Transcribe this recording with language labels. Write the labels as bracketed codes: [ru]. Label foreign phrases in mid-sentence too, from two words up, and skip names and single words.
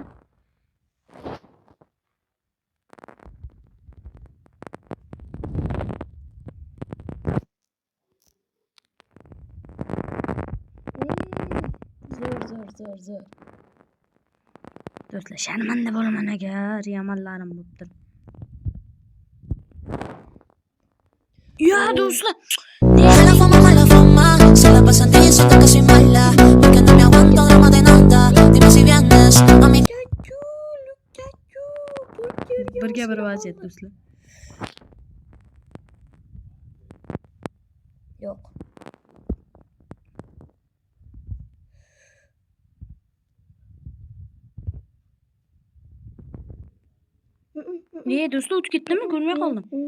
[uz] Zo'r. Do'stlar, sharmanda bo'laman agar yamanlarim bo'libdir. Ya do'stlar, [es] Mala fama, se la pasan diciendo que soy mala, porque no me aguanto drama de nada. Dime si vienes a mi [uz] birga bir vaziyat do'stlar. Yo'q. Do'stlar, o'tib ketdimi? Ko'rmay qoldim.